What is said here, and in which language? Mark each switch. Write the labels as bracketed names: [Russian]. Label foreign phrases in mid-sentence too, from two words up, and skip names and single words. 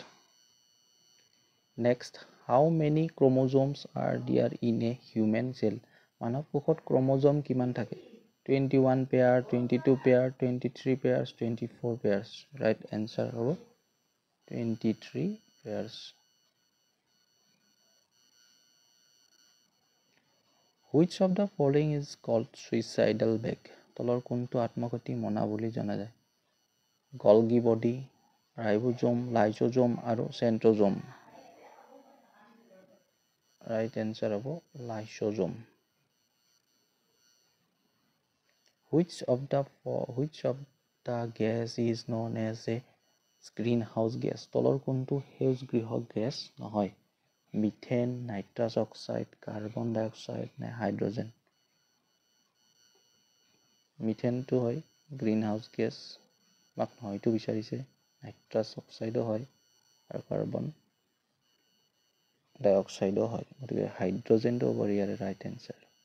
[English] next, how many chromosomes are there in a human cell? [Assamese] মানৱ কোষত ক্ৰম'জম কিমান থাকে? 21 পেয়াৰ, 22 পেয়াৰ, 23 পেয়াৰ্ছ, 24 পেয়াৰ্ছ? [English] right answer [Assamese] হ'ব 23 পেয়াৰ্ছ। [English] Which of the following is called suicidal bag? [Assamese] তলৰ কোনটো আত্মঘাতী মনা বুলি জনা যায়? গলগি বডি, ৰাইবোজোম, লাইজোজোম আৰু চেন্ট্ৰোজোম। [English] right answer [Assamese] হ'ব লাইসোজোম। [English] Which of the gas is known as a greenhouse gas? [Assamese] তলৰ কোনটো সেউজ গৃহ গেছ নহয়? মিথেন, নাইট্ৰাছ অক্সাইড, কাৰ্বন ডাই অক্সাইড নে হাইড্ৰজেন? মিথেনটো হয় [English] green house gas, [Assamese] আমাক নহয়তো বিচাৰিছে। নাইট্ৰাছ অক্সাইডো হয় আৰু কাৰ্বন ডাই অক্সাইডো হয়, গতিকে হাইড্ৰজেনটো হ'ব ইয়াৰে [English] right answer.